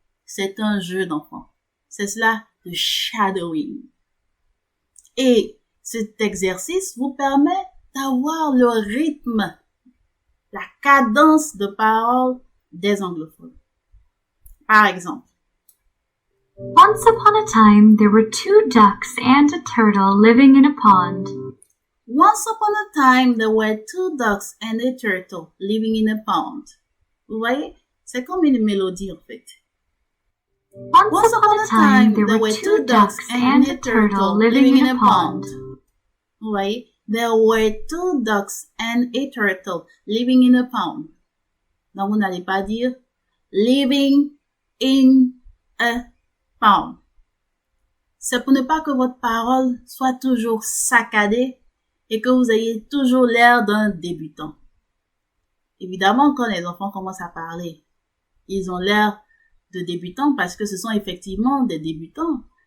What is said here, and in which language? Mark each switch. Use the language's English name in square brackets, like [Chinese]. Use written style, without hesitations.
[French] C'est un jeu d'enfant. C'est cela, le shadowing. Et Cet exercice vous permet d'avoir le rythme, la cadence de parole des anglophones. Par exemple, [English] Once upon a time, there were 2 ducks and a turtle living in a pond. once upon a time, there were 2 ducks and a turtle living in a pond. [French] Vous voyez, c'est comme une mélodie en fait. [English] Once upon a time, there were 2 ducks and a turtle living in a pond. [French] Vous voyez, [English] there were 2 ducks and a turtle living in a pond. [French] Donc, vous n'allez pas dire [English] living in a pond. [French] C'est pour ne pas que votre parole soit toujours saccadée et que vous ayez toujours l'air d'un débutant. Évidemment, quand les enfants commencent à parler, ils ont l'air de débutants parce que ce sont effectivement des débutants.